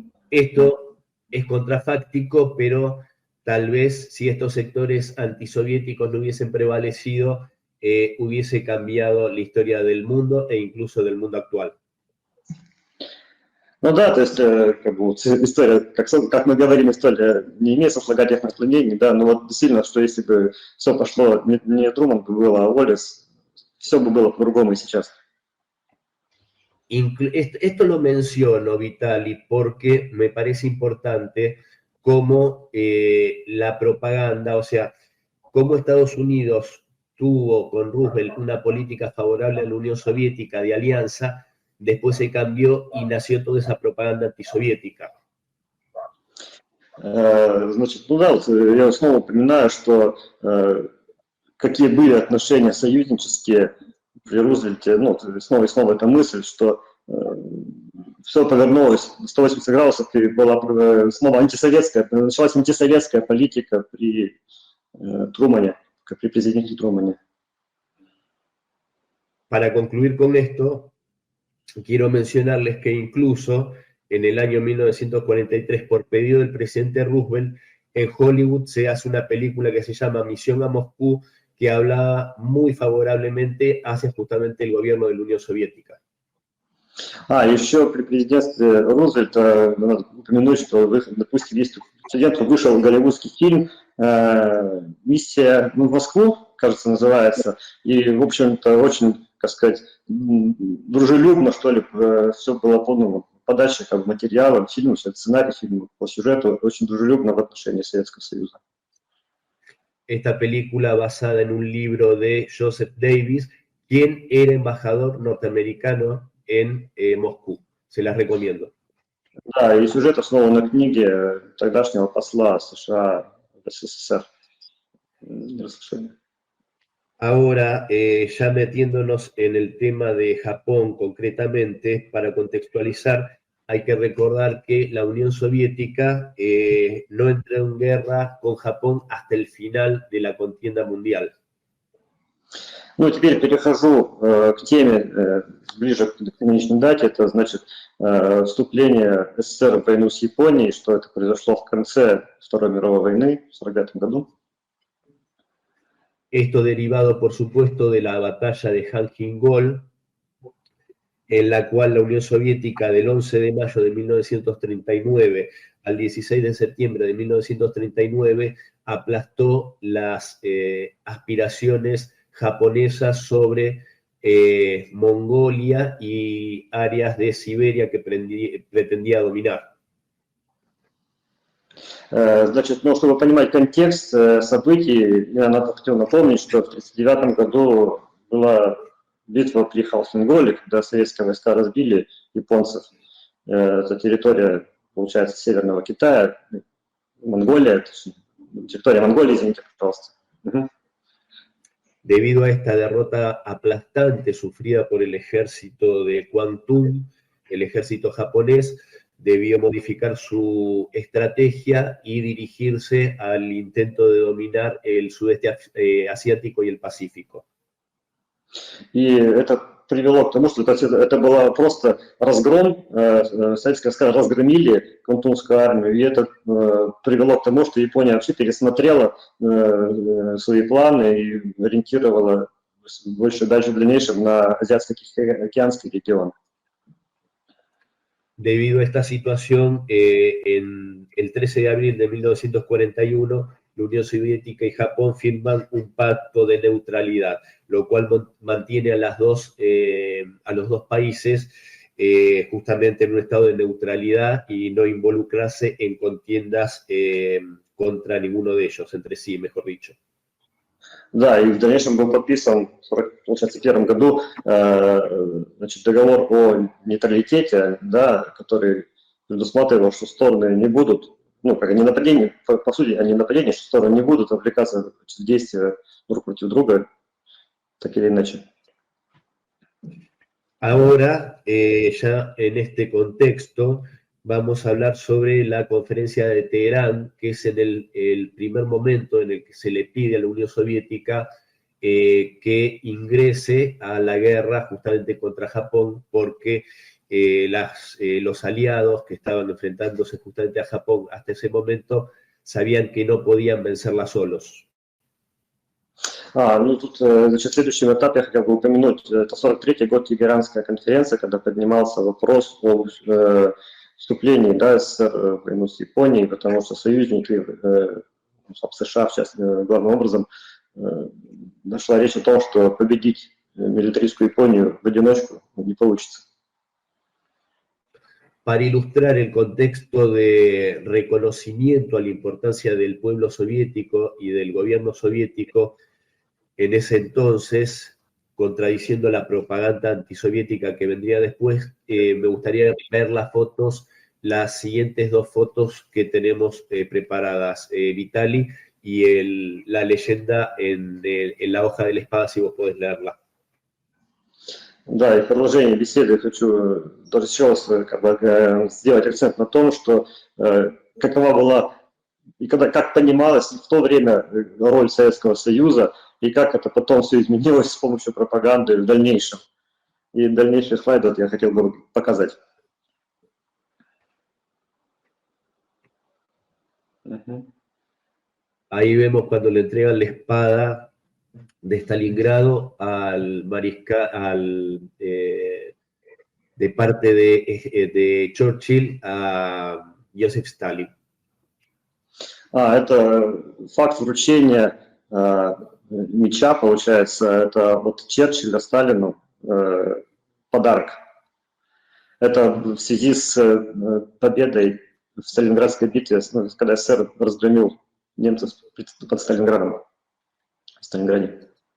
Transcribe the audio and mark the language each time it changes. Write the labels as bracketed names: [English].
[Spanish] Esto es contrafáctico, pero tal vez si estos sectores antisoviéticos no hubiesen prevalecido, hubiese cambiado la historia del mundo e incluso del mundo actual. [Russian] Ну да, то есть, как бы, история, как мы говорим, история не имеет сослагательных наклонений, да, но вот действительно, что если бы все пошло, не Труман бы был, а Уоллес, все бы было по-другому и сейчас. [Spanish] Esto lo menciono, Vitali, porque me parece importante cómo la propaganda, o sea, cómo Estados Unidos tuvo con Roosevelt una política favorable a la Unión Soviética de alianza, después se cambió y nació toda esa propaganda antisoviética. [Russian] Значит, ну да, вот я снова упоминаю, что какие были отношения союзнические при Рузвельте, ну, снова и снова эта мысль, что все повернулось 180 градусов, и была снова началась антисоветская политика при Трумане, при президенте Трумане. [Spanish] Para concluir con esto, quiero mencionarles que incluso en el año 1943, por pedido del presidente Roosevelt, en Hollywood se hace una película que se llama Misión a Moscú, que habla muy favorablemente hacia justamente el gobierno de la Unión Soviética. [Russian] Еще при президентстве Рузвельта надо упомянуть, что, допустим, есть президенту вышел голливудский фильм «Миссия в Москву», кажется, называется, и, в общем-то, очень, как сказать, дружелюбно, что ли, все было по подаче как материала, фильма, сценарий фильма, по сюжету, очень дружелюбно в отношении Советского Союза. [Spanish] Esta película basada en un libro de Joseph Davis, quien era embajador norteamericano en Moscú. Se las recomiendo. [Russian] Да, и сюжет основан на книге тогдашнего посла США в СССР. [Spanish] Ahora, ya metiéndonos en el tema de Japón concretamente, para contextualizar, hay que recordar que la Unión Soviética no entró en guerra con Japón hasta el final de la contienda mundial. [Russian] Ну, теперь перехожу к теме ближе к конечной дате, это значит вступление СССР в войну с Японией, что это произошло в конце Второй мировой войны в 1945 году. [Spanish] Esto derivado, por supuesto, de la batalla de Hanjin-Gol, en la cual la Unión Soviética del 11 de mayo de 1939 al 16 de septiembre de 1939 aplastó las aspiraciones japonesas sobre Mongolia y áreas de Siberia que pretendía dominar. [Russian] Значит, ну, чтобы понимать контекст событий, я хотел напомнить, что в 1939 году была битва при Халхин-Голе, когда советские войска разбили японцев. Это территория, получается, Северного Китая, Монголия, территория Монголии, извините, пожалуйста. [Spanish] Debido a esta derrota aplastante sufrida por el ejército de Kwantung, el ejército japonés debió modificar su estrategia y dirigirse al intento de dominar el sudeste asiático y el Pacífico. [Russian] И это привело к тому, что это было просто разгром, советские войска разгромили Квантунскую армию, и это привело к тому, что Япония вообще пересмотрела свои планы и ориентировала больше дальше в дальнейшем на Азиатско-Океанский регион. [Spanish] Debido a esta situación, el 13 de abril de 1941, la Unión Soviética y Japón firman un pacto de neutralidad, lo cual mantiene a los dos países justamente en un estado de neutralidad y no involucrarse en contiendas contra ninguno de ellos, entre sí, mejor dicho. [Russian] Да, и в дальнейшем был подписан в 1941 году значит, договор о нейтралитете, да, который предусматривал, что стороны не будут ну, как не нападение, по сути, они нападения, что стороны не будут отвлекаться в действия друг против друга, так или иначе. [Spanish] Ahora, ya en este contexto, vamos a hablar sobre la conferencia de Teherán, que es en el primer momento en el que se le pide a la Unión Soviética que ingrese a la guerra justamente contra Japón, porque los aliados que estaban enfrentándose justamente a Japón hasta ese momento sabían que no podían vencerla solos. [Russian] Ну тут, значит, в следующем этапе я хотел бы упомянуть, это 43-й год Тегеранская конференция, когда поднимался вопрос о вступлении, да, СССР в войну с Японией, потому что союзники, США, в частности, главным образом, дошла речь о том, что победить милитаристскую Японию в одиночку не получится. [Spanish] Para ilustrar el contexto de reconocimiento a la importancia del pueblo soviético y del gobierno soviético en ese entonces, contradiciendo la propaganda antisoviética que vendría después, me gustaría ver las siguientes dos fotos que tenemos preparadas, Vitali, y la leyenda en la hoja de la espada, si vos podés leerla. [Russian] Да, и в продолжении беседы хочу тоже еще раз сделать акцент на том, что какова была и как понималась в то время роль Советского Союза, и как это потом все изменилось с помощью пропаганды в дальнейшем. И дальнейшие слайды вот я хотел бы показать. [Spanish] Ahí vemos cuando le entregan la espada de Stalingrado de parte de Churchill a Joseph Stalin. [Russian] Это факт вручения меча, получается, это от Черчилля Сталину подарок. Это в связи с победой в Сталинградской битве, когда СССР разгромил немцев под Сталинградом, в Сталинграде.